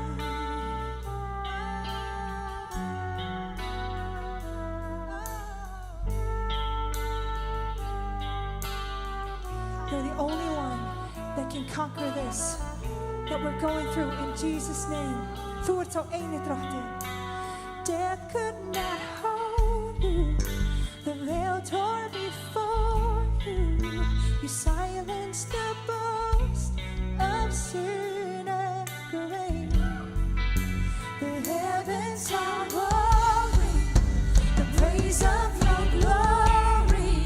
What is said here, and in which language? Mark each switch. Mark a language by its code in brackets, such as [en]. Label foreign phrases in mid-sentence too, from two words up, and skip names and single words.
[en] You're the only one that can conquer this that we're going through in Jesus' name. [is] Þú ert sá eini drottinn. [en] Death could not hold you. The veil tore before you. You silenced the boast of sin and grave. The heavens are roaring the praise of your glory.